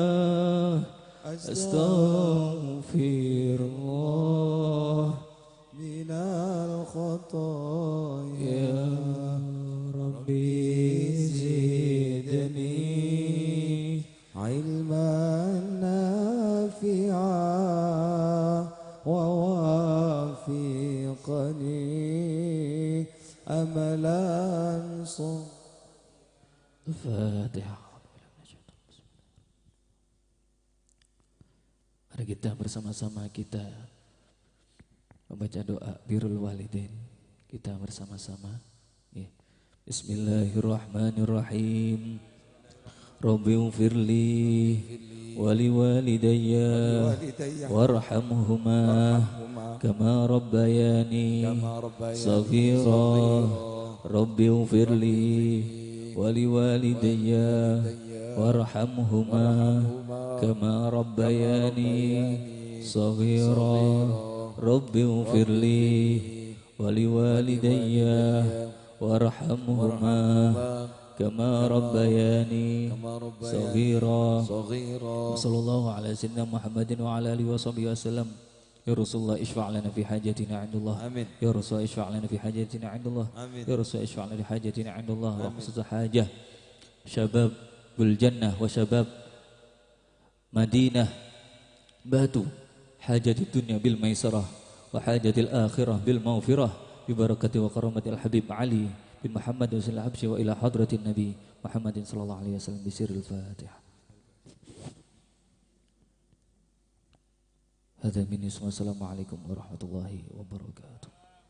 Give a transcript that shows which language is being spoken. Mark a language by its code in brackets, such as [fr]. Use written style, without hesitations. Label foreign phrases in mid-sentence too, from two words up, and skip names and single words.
[ar] أستغفر الله من الخطايا، رب زدني علما نافعا ووفقني عملا الفاتحة. [id] Mari kita bersama-sama kita membaca doa birrul walidain. Kita bersama-sama. [ar] Bismillahirrahmanirrahim. رب اغفر لي ولوالدي وارحمهما كما ربياني صغيرا. رب اغفر لي ولوالدي وارحمهما كما ربياني صغيرا. رب اغفر لي ولوالدي وارحمهما كما ربياني صغيرا. صلى الله على سيدنا محمد وعلى آله وصحبه وسلم. يا رسول الله اشفع لنا في حاجتنا عند الله. Amin. يا رسول الله اشفع لنا في حاجتنا عند الله. Amin. يا رسول الله اشفع لنا في حاجتنا عند الله وخصوصا حاجة شباب الجنة وشباب مدينة باتو، حاجة الدنيا بالميسرة وحاجة الآخرة بالمغفرة ببركة وكرامة الحبيب علي بن محمد الحبشي وإلى حضرة النبي محمد صلى الله عليه وسلم بسر الفاتحة. هذا مني، والسلام عليكم ورحمة الله وبركاته.